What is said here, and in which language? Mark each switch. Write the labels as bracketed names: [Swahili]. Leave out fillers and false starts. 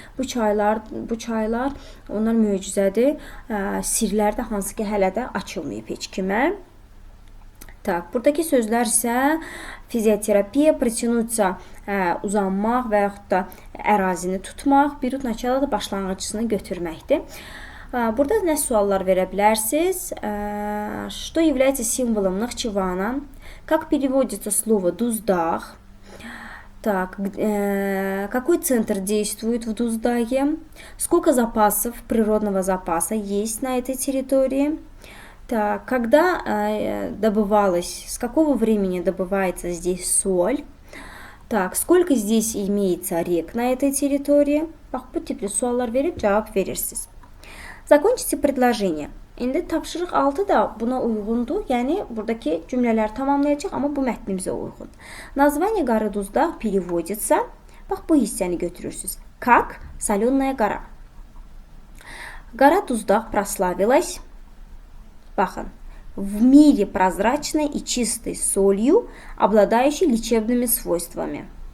[Azerbaijani] Bu çaylar onlar möcüzədir. Sirlər də hansı ki hələ də açılmayıb heç kimə. Tak, buradakı sözlər isə fizioterapiya, протянуться, uzanmaq və yaxud da ərazini tutmaq, bir начало da başlanğıcısını götürməkdir. Burada nə suallar verə bilərsiniz? [Russian] Что является символом Нахчывана? Как переводится слово Дуздах? Так, какой центр действует в Дуздаге? Сколько запасов, природного запаса есть на этой территории? Так, когда добывалась, с какого времени добывается здесь соль? Так, сколько здесь имеется рек на этой территории? [Azerbaijani] Bax, bu tipli suallar verib cavab verirsiniz. [Russian] Закончите предложение. [Azerbaijani] İndi tapşırıq 6 da buna uyğundur. Yəni, buradakı cümlələri tamamlayacaq, amma bu mətnimizə uyğun. [Russian] Название горы Дуздак переводится. [Azerbaijani] Bax, bu hissəni götürürsünüz. [Russian] Как соленая гора. Гора Дуздак прославилась. Baxın, в мире прозрачной и чистой солью, обладающей лечебными свойствами.